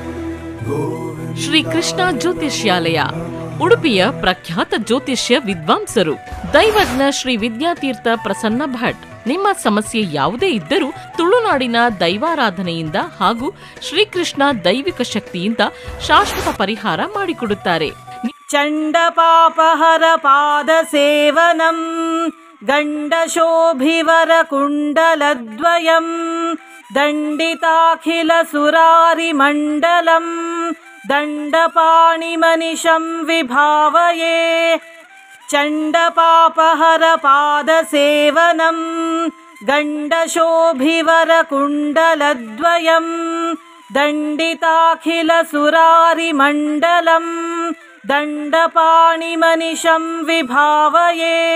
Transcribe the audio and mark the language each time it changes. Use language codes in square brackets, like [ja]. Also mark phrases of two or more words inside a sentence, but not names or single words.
[kn] ಶ್ರೀ ಕೃಷ್ಣ ಜ್ಯೋತಿಷ್ಯಾಲಯ, ಉಡುಪಿಯ ಪ್ರಖ್ಯಾತ ಜ್ಯೋತಿಷ್ಯ ವಿದ್ವಾಂಸರು, ದೈವಜ್ಞ ಶ್ರೀ ವಿದ್ಯಾತೀರ್ಥ ಪ್ರಸನ್ನ ಭಟ್. ನಿಮ್ಮ ಸಮಸ್ಯೆ ಯಾವುದೇ ಇದ್ದರೂ ತುಳುನಾಡಿನ ದೈವಾರಾಧನೆಯಿಂದ ಹಾಗೂ ಶ್ರೀಕೃಷ್ಣ ದೈವಿಕ ಶಕ್ತಿಯಿಂದ ಶಾಶ್ವತ ಪರಿಹಾರ ಮಾಡಿಕೊಡುತ್ತಾರೆ. [sa] ಚಂಡಪಾಪಹರ ಪಾದ ಸೇವನಂ ಗಂಡಶೋಭಿವರ ಕುಂಡಲದ್ವಯಂ ದಂಡಿತಾಖಿಲ ಸುರಾರಿ ಮಂಡಲಂ ದಂಡಪಾಣಿ ಮನಿಷಂ ವಿಭಾವಯೇ. ಚಂಡಪಾಪಹರ ಪಾದ ಸೇವನಂ ಗಂಡಶೋಭಿವರ ಕುಂಡಲದ್ವಯಂ ದಂಡಿತಾಖಿಲ ಸುರಾರಿ ಮಂಡಲಂ ದಂಡಪಾಣಿ ಮನಿಷಂ ವಿಭಾವಯೇ.